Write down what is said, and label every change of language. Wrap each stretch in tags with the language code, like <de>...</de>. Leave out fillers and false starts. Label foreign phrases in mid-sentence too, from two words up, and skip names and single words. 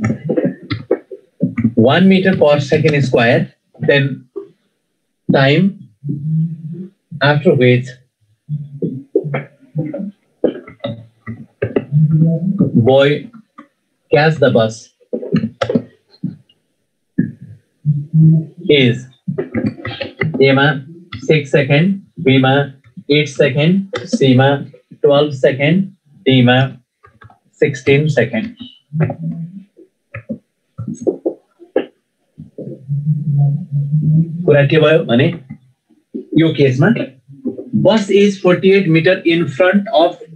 <en>1 meter per second square then time after which boy catch the bus is A मा 6 सेकेन्ड B मा 8 सेकेन्ड C मा 12 सेकेन्ड D मा 16 सेकेन्ड</en> <ne>कुरा के भयो भने यो केसमा</ne> <en>bus is 48 meter in front of</en>